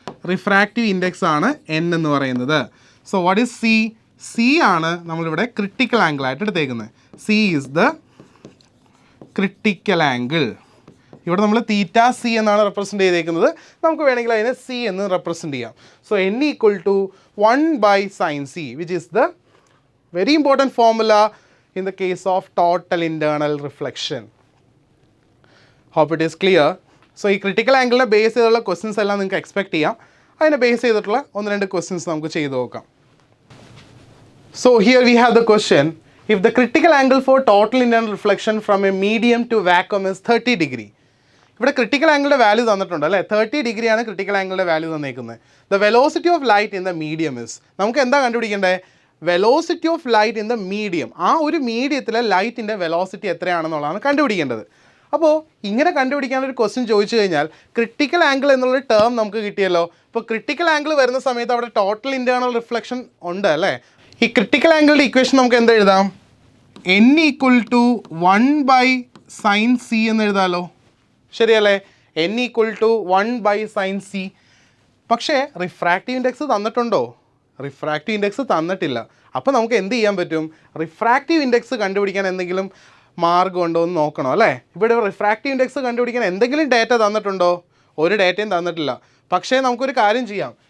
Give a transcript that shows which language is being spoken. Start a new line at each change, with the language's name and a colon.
Malayalam: Refractive index ആണ് n എന്ന് പറയുന്നത്.
English: So what is c?
Malayalam: c ആണ് നമ്മളിവിടെ ക്രിട്ടിക്കൽ ആംഗിൾ ആയിട്ട് എടുത്തേക്കുന്നത്.
English: c is the critical angle.
Malayalam: ഇവിടെ നമ്മൾ θc എന്നാണ് റെപ്രസെൻറ്റ് ചെയ്തേക്കുന്നത്. നമുക്ക് വേണമെങ്കിൽ അതിനെ c എന്ന് റെപ്രസെൻറ്റ് ചെയ്യാം.
English: So n equal to 1/sin c, which is the very important formula in the case of total internal reflection. Hope it is clear.
Malayalam: So ഈ ക്രിട്ടിക്കൽ ആംഗിളിനെ ബേസ് ചെയ്തുള്ള ക്വസ്റ്റ്യൻസ് എല്ലാം നിങ്ങൾക്ക് എക്സ്പെക്ട് ചെയ്യാം. അതിനെ ബേസ് ചെയ്തിട്ടുള്ള 1-2 questions നമുക്ക് ചെയ്ത് നോക്കാം.
English: So here we have the question, if the critical angle for total internal reflection from a medium to vacuum is 30 degree.
Malayalam: ഇവിടെ ക്രിട്ടിക്കൽ ആംഗിളിൻ്റെ വാല്യൂ തന്നിട്ടുണ്ട്, അല്ലേ. 30 ഡിഗ്രിയാണ് critical ആംഗിളിൻ്റെ value തന്നേക്കുന്നത്.
English: The velocity of light in the medium is,
Malayalam: നമുക്ക് എന്താ കണ്ടുപിടിക്കേണ്ടത്?
English: Velocity of light in the medium.
Malayalam: ആ ഒരു മീഡിയത്തിലെ ലൈറ്റിൻ്റെ വെലോസിറ്റി എത്രയാണെന്നുള്ളതാണ് കണ്ടുപിടിക്കേണ്ടത്. അപ്പോൾ ഇങ്ങനെ കണ്ടുപിടിക്കാനൊരു ക്വസ്റ്റ്യൻ ചോദിച്ചു കഴിഞ്ഞാൽ ക്രിട്ടിക്കൽ ആംഗിൾ എന്നുള്ളൊരു ടേം നമുക്ക് കിട്ടിയല്ലോ. ഇപ്പോൾ ക്രിട്ടിക്കൽ ആംഗിൾ വരുന്ന സമയത്ത് അവിടെ ടോട്ടൽ ഇൻറ്റേർണൽ റിഫ്ലക്ഷൻ ഉണ്ട്, അല്ലേ. ഈ ക്രിട്ടിക്കൽ ആംഗിളിൻ്റെ ഇക്വേഷൻ നമുക്ക് എന്താ എഴുതാം?
English: n equal to 1/sin c
Malayalam: എന്ന് എഴുതാമല്ലോ, ശരിയല്ലേ.
English: n equal to 1/sin c.
Malayalam: പക്ഷേ റിഫ്രാക്റ്റീവ് ഇൻഡെക്സ് തന്നിട്ടുണ്ടോ? റിഫ്രാക്റ്റീവ് ഇൻഡെക്സ് തന്നിട്ടില്ല. അപ്പോൾ നമുക്ക് എന്ത് ചെയ്യാൻ പറ്റും? റിഫ്രാക്റ്റീവ് ഇൻഡെക്സ് കണ്ടുപിടിക്കാൻ എന്തെങ്കിലും മാർഗം ഉണ്ടോ എന്ന് നോക്കണം, അല്ലേ. ഇവിടെ റിഫ്രാക്റ്റീവ് ഇൻഡെക്സ് കണ്ടുപിടിക്കാൻ എന്തെങ്കിലും ഡേറ്റ തന്നിട്ടുണ്ടോ? ഒരു ഡേറ്റയും തന്നിട്ടില്ല. പക്ഷേ നമുക്കൊരു കാര്യം ചെയ്യാം.